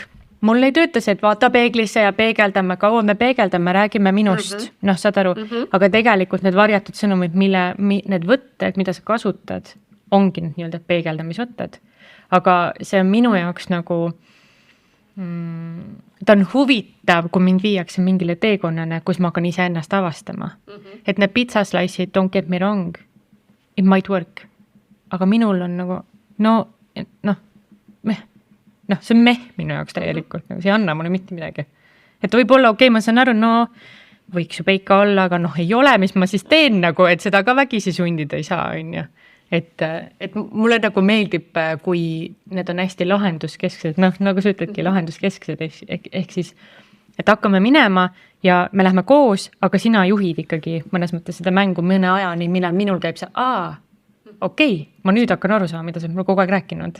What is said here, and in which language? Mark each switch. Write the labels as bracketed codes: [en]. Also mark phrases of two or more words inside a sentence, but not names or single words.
[et] Mul ei tööta see, et vaata peeglisse ja peegeldame, kaua me peegeldame, räägime minust, saad aru, aga tegelikult need varjatud sõnumid, need võtted, mida sa kasutad, ongi nii-öelda peegeldamisvõtted. Aga see on minu jaoks nagu, ta on huvitav, kui mind viiakse mingile teekonnane, kus ma hakkan ise ennast avastama. Et need pizzaslice'id, [en] don't get me wrong, it might work. [et] Aga minul on nagu, see on minu jaoks täielikult, see ei anna mulle mitte midagi. Et võib-olla ma saan aru, võiks ju peika olla, aga ei ole, mis ma siis teen nagu, et seda ka vägisi sundida ei saa, on ju. Et mulle nagu meeldib, kui need on hästi lahenduskesksed, nagu sa ütledki, lahenduskesksed, ehk siis, et hakkame minema ja me lähme koos, aga sina juhid ikkagi mõnes mõttes seda mängu mõne ajani, millal minul käib see, okei, ma nüüd hakkan aru saama, mida sa mulle kogu aeg rääkinud.